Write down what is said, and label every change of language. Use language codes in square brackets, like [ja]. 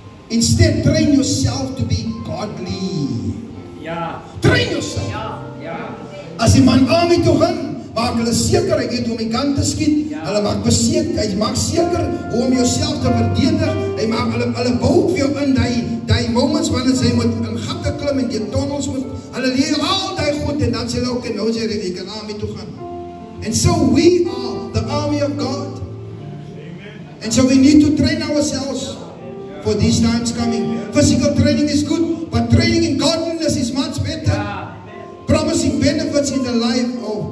[en] Instead, train yourself to be godly. Train yourself. [af] As die man army toe gaan, maak hulle seker, hy weet hoe om die kant te skiet. Hulle maak seker hoe om jouself te verdedig. Hy maak hulle bou vir jou in die moments wanneer jy moet in gatte klim en die tunnels moet. Hulle leer al die goed en dan sê hulle ook, nou sê jy kan army toe gaan. [en] And so we are the army of God. And so we need to train ourselves for these times coming. Physical training is good, but training in godliness is much better. Promising benefits in the life of